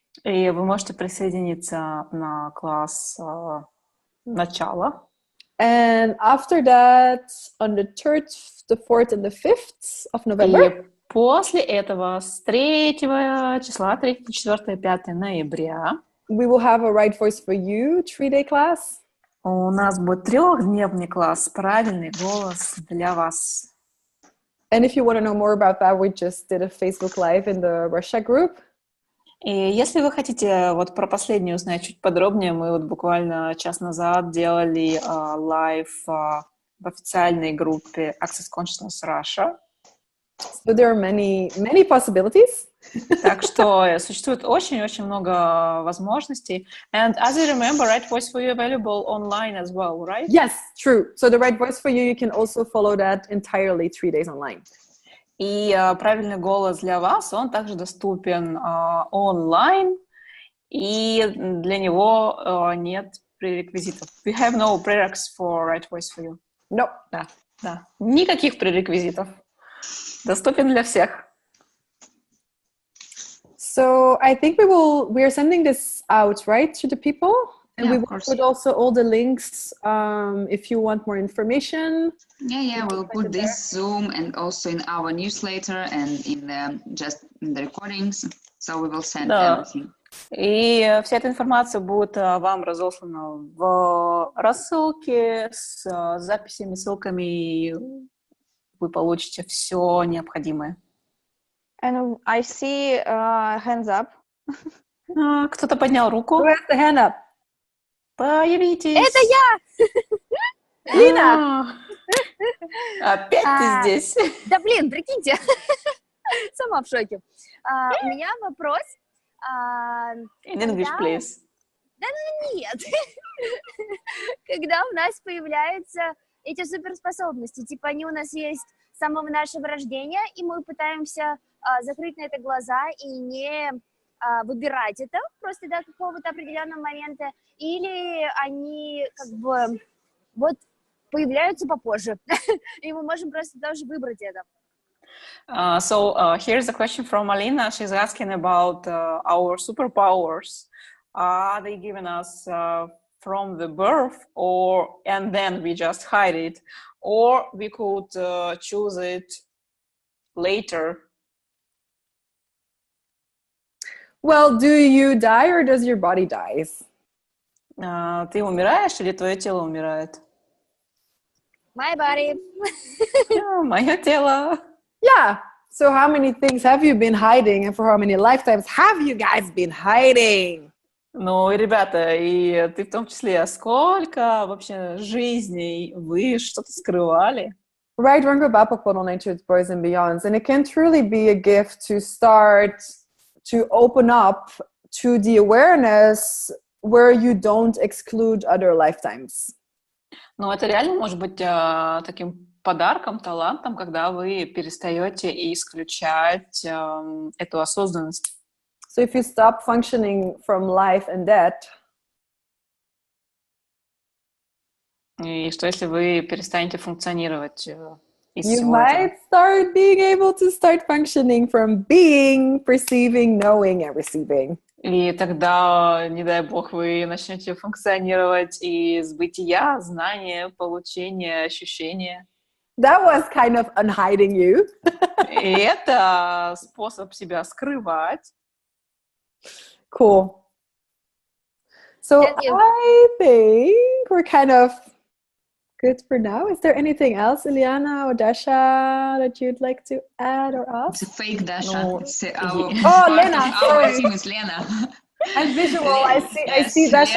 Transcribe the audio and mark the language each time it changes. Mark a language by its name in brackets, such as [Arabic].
[Russian] И вы можете присоединиться на класс «Начало». [English] And after that, on the 3rd, the 4th, and the 5th of November, [Russian] И после этого с 3 числа, 3, 4, 5 ноября, [English] we will have a Right Voice for You 3-day class. [Russian] у нас будет 3-дневный класс «Правильный голос для вас». [English] And if you want to know more about that, we just did a Facebook Live in the Russia group. [Russian] И если вы хотите вот про последнюю узнать чуть подробнее, мы вот буквально час назад делали лайв в официальной группе Access Consciousness Russia. [English] So there are many possibilities. [Russian] Так что существует очень-очень много возможностей. [English] And as I remember, Right Voice for You available online as well, right? Yes, true. So the Right Voice for You can also follow that entirely 3 days online. [Russian] И правильный голос для вас, он также доступен онлайн, и для него нет пререквизитов. [English] We have no prereqs for Right Voice for You. No. [Russian] Да. Никаких пререквизитов. Доступен для всех. [English] So I think we are sending this out, right, to the people? And we will put also all the links if you want more information. Yeah, we'll put this Zoom and also in our newsletter and in the recordings. So we will send everything. [Russian] И вся эта информация будет вам разослана в рассылке с записями, ссылками, и вы получите все необходимое. [English] And I see hands up. [Russian] Кто-то поднял руку. [English] Who has the hand up? [Russian] Появитесь. Это я! Лина! Опять ты здесь. Да блин, прикиньте. Сама в шоке. У меня вопрос. [English] In English, please. [Russian] Да нет. Когда у нас появляются эти суперспособности, типа они у нас есть с самого нашего рождения, и мы пытаемся закрыть на это глаза и не выбирать это просто до какого-то определенного момента, или они как бы вот появляются попозже, и мы можем просто тоже выбрать это. [English] So here's a question from Alina. She's asking about our superpowers. Are they given us from the birth, and then we just hide it, or we could choose it later? Well, do you die or does your body die? [Russian] Ты умираешь или твое тело умирает? [English] My body. [Russian] Мое тело. [English] Yeah. So how many things have you been hiding, and for how many lifetimes have you guys been hiding? [Russian] Ну, и, ребята, и ты в том числе, сколько вообще жизней вы что-то скрывали? [English] Right, boys and beyonds, and it can truly be a gift to start to open up to the awareness where you don't exclude other lifetimes. [Russian] Ну, это реально может быть таким подарком, талантом, когда вы перестаете исключать эту осознанность. [English] So if you stop functioning from life and death, [Russian] и что если вы перестанете функционировать из [English] you [Russian] всего [English] might [Russian] этого? [English] start being able to start functioning from being, perceiving, knowing, and receiving. [Russian] И тогда, не дай бог, вы начнете функционировать из бытия, знания, получения, ощущения. [English] That was kind of unhiding you. [Russian] И это способ себя скрывать. [English] Cool. So I think we're kind of good for now. Is there anything else, Ileana or Dasha, that you'd like to add or ask? It's a fake Dasha. No. It's our Lena, our sorry. team is Lena. I'm visual. I see Dasha,